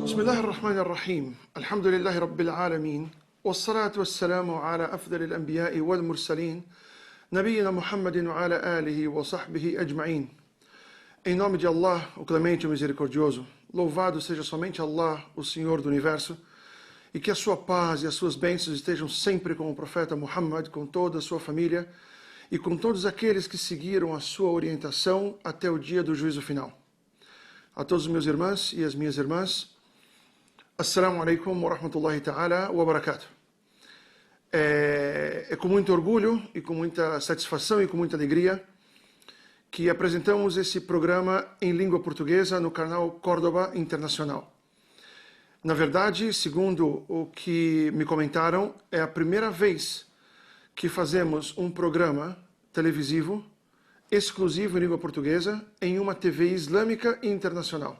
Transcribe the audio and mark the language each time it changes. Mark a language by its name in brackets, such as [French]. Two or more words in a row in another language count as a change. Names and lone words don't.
[Arabic] بسم الله الرحمن الرحيم الحمد لله رب العالمين والصلاة والسلام على أفضل الأنبياء والمرسلين نبينا Muhammad وعلى آله وصحبه أجمعين. [Portuguese] Em nome de Allah, o Clemente e o Misericordioso, louvado seja somente Allah, o Senhor do Universo, e que a sua paz e as suas bênçãos estejam sempre com o profeta Muhammad, com toda a sua família e com todos aqueles que seguiram a sua orientação até o dia do juízo final. A todos os meus irmãos e as minhas irmãs, [Arabic] السلام عليكم ورحمة الله تعالى وبركاته. [Portuguese] É com muito orgulho e com muita satisfação e com muita alegria que apresentamos esse programa em língua portuguesa no canal Córdoba Internacional. Na verdade, segundo o que me comentaram, é a primeira vez que fazemos um programa televisivo exclusivo em língua portuguesa em uma TV islâmica internacional.